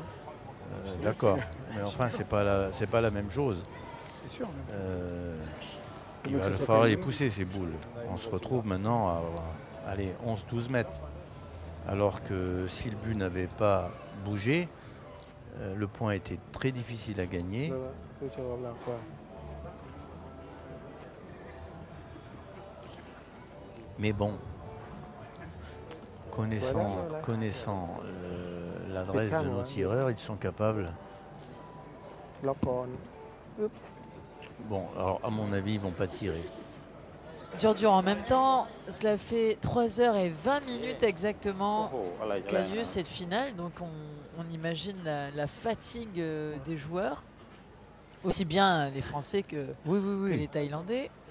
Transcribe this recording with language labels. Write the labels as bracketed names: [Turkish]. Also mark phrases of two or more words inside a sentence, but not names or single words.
[French] D'accord, mais enfin, c'est pas la même chose. C'est sûr. Mais... Il Donc, va ça soit falloir pas les une- pousser ces boules. On se retrouve maintenant à allez, 11-12 mètres. Alors que si le but n'avait pas bougé, le point était très difficile à gagner. [Thai] แล้วก็คือโชว์กำลังกว่า [French] Mais bon, connaissant l'adresse de nos tireurs, ils sont capables. [Thai] ล็อกก่อน [French] Bon, alors à mon avis, ils vont pas tirer. Dur en même temps, cela fait 3h20 exactement qu'a lieu cette finale. Donc on imagine la fatigue des joueurs, aussi bien les Français que les Thaïlandais.